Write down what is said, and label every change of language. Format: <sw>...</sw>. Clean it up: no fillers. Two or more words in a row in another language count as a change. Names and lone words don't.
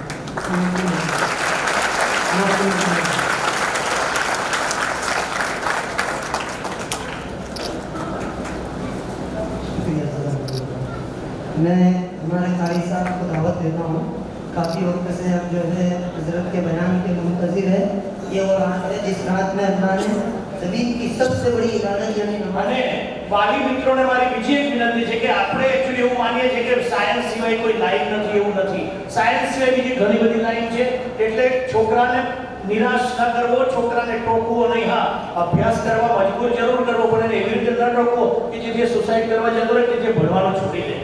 <ur>میں ہمارے قاری صاحب کو دعوت دیتا ہوں. کافی وقت سے ہم جو ہے حضرت کے بیان کے منتظر ہے. یہ وہ رات ہے جس رات میں اللہ نے زمین کی سب سے بڑی عبادت یعنی</ur> <gu>અને વાલી મિત્રોને મારી બીજી એક વિનંતી છે કે આપણે એક્ચ્યુઅલી એવું માનીએ છીએ કે સાયન્સ સિવાય કોઈ લાઈન નથી, એવું નથી. સાયન્સ સિવાય બીજી ઘણી બધી લાઈન છે, એટલે છોકરાને નિરાશ ન કરવો, છોકરાને ટોકવો નહીં. હા, અભ્યાસ કરવા મજબૂર જરૂર કરવો પડે, એવી રીતે ન ટોકવો કે જે સુસાઇડ કરવા જતો રહે કે જે ભણવાનું છોડી દે.</gu>